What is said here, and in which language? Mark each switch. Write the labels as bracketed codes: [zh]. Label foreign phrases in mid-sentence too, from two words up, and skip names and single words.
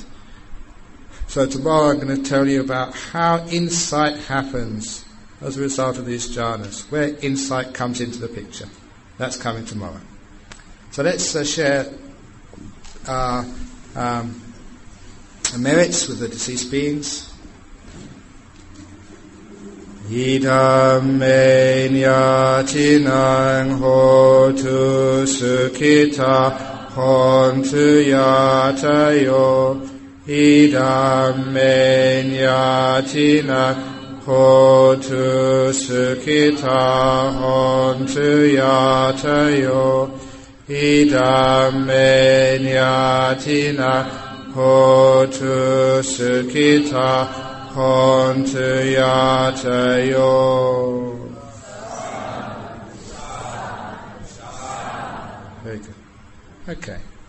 [en] So tomorrow I'm going to tell you about how insight happens as a result of these jhanas, where insight comes into the picture. That's coming tomorrow. So let's share our merits with the deceased beings. [pi] Idam me nyatinang hotu sukhita hontu yatayo. Idam me nyatinang hotu sukhita hontu yatayo. Idam me nyatinang hotu sukhita hontu yatayo. [en] Very good. Okay.